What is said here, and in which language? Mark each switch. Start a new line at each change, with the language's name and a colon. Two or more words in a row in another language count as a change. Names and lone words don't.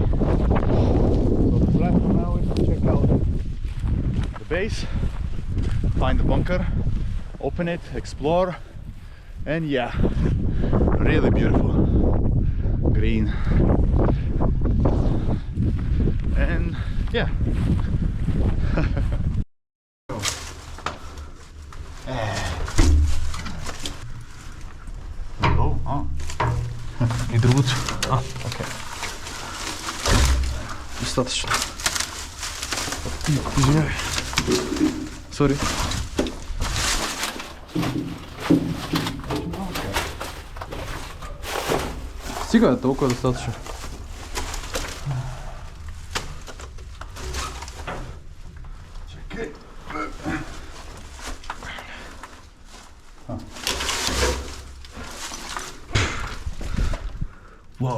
English: So the plan for now is to check out the base, find the bunker, open it, explore, and yeah, really beautiful. Green. And yeah.
Bulgarian: И другото. Окей. Достатъчно. Извинявай. Сори. Стига, толкова достатъчно. Чакай. Wow.